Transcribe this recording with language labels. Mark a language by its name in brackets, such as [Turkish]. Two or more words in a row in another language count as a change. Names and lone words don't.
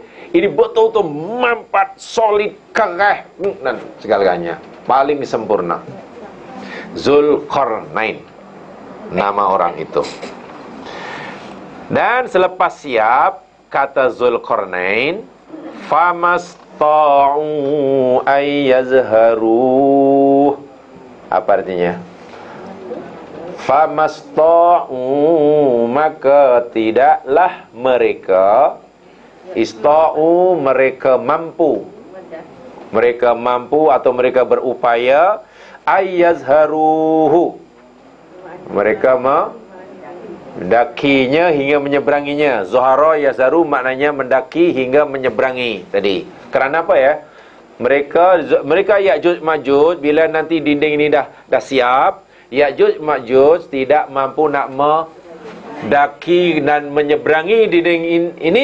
[Malay] Ini betul-betul mampat, solid, kerah dan segalanya, paling sempurna. Zulkarnain nama orang itu. Dan selepas siap, kata Zulkarnain, [Arabic] فما اسطاعوا أن يظهروا. [Malay] Apa artinya? Famasta'u, maka tidaklah mereka, ista'u, mereka mampu. Mereka mampu atau mereka berupaya, [Arabic] أن يظهروه, [Malay] mereka mendakinya hingga menyeberanginya. [Arabic] ظهر يظهر [Malay] maknanya mendaki hingga menyeberangi tadi. Kerana apa ya? Mereka Ya'juj Ma'juj, bila nanti dinding ini dah siap, Ya'juj Ma'juj tidak mampu nak mendaki dan menyeberangi dinding ini.